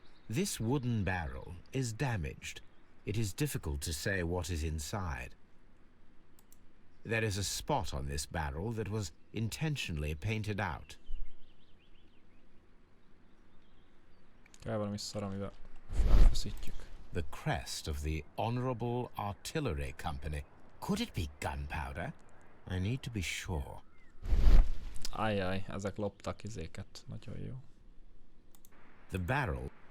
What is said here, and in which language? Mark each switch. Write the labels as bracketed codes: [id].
[en] This wooden barrel is damaged. It is difficult to say what is inside. There is a spot on this barrel that was intentionally painted out. [hu] Kell valami szar, amivel felfeszítjük. [en] The crest of the Honorable Artillery Company. Could it be gunpowder? I need to be sure. [hu] Ajjaj, ezek loptak izéket. Nagyon jó. [en] The barrel...